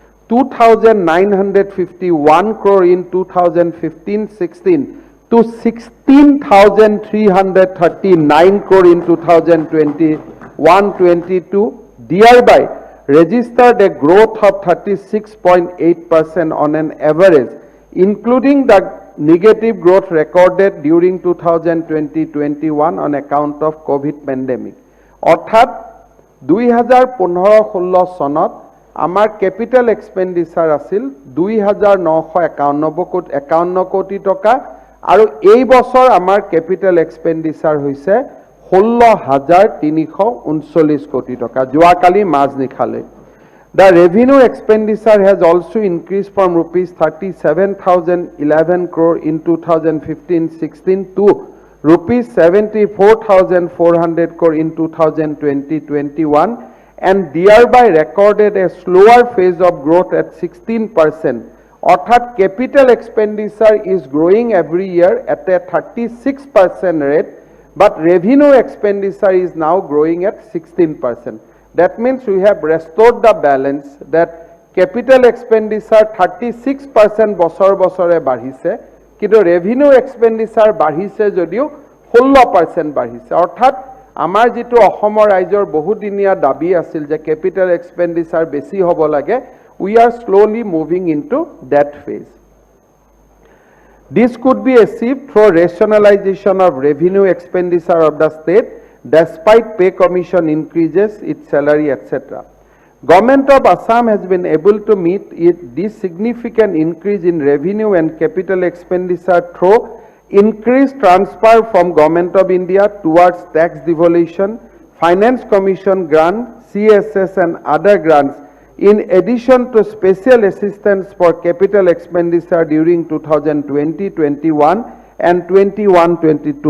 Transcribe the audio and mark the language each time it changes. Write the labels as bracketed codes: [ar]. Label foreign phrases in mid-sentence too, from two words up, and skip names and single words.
[en] 2,951 crore in 2015-16 to 16,339 crore in 2021-22, thereby registered a growth of 36.8% on an average, including the negative growth recorded during 2020-21 on account of COVID pandemic. [as] অর্থাৎ 2015-16 চনত আমাৰ [en] capital expenditure [as] আছিল 2,951 কোটি টকা আৰু এই বছৰ আমাৰ [en] capital expenditure [as] হৈছে 16,339 কোটি টকা যোৱাকালি মাজনিখালে. [en] The revenue expenditure has also increased from rupees 37,011 crore in 2015-16 to rupees 74,400 crore in 2020-21, and thereby recorded a slower phase of growth at 16%. Orthat capital expenditure is growing every year at a 36% rate, but revenue expenditure is now growing at 16%. That means we have restored the balance that capital expenditure 36% [as] বছৰ বছৰে বাঢ়িছে, কিন্তু [en] revenue expenditure [as] বাঢ়িছে যদিও 16% বাঢ়িছে. অৰ্থাৎ আমাৰ যেটো অসমৰ ৰাজ্যৰ বহুদিনীয়া দাবী আছিল যে [en] capital expenditure [as] বেছি হ'ব লাগে, [en] we are slowly moving into that phase. This could be achieved through rationalization of revenue expenditure of the state despite pay commission increases, its salary, etc. Government of Assam has been able to meet this significant increase in revenue and capital expenditure through increased transfer from Government of India towards tax devolution, finance commission grant, CSS and other grants, in addition to special assistance for capital expenditure during 2020-21 and 21-22.